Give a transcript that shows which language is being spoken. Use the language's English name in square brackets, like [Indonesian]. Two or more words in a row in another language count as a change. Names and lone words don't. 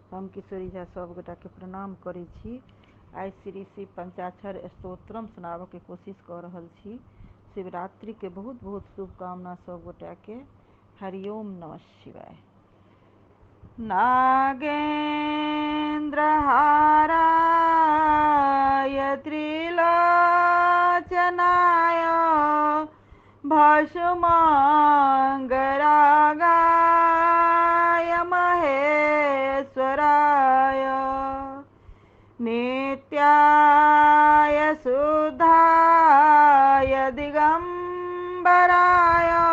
[Maithili] हम किशोरी झा सब गोटा के प्रणाम करै छी। आई श्री शिव पंचाक्षर स्तोत्रम सुनाबऽ के कोशिश कर रहल छी। शिवरात्रि के बहुत बहुत शुभकामना सब गोटा के। [Sanskrit] हरिओम नमः शिवाय। नागेन्द्रहाराय त्रिलोचनाय भस्मांगरागाय महेश्वराय नित्याय शुद्धाय दिगंबराय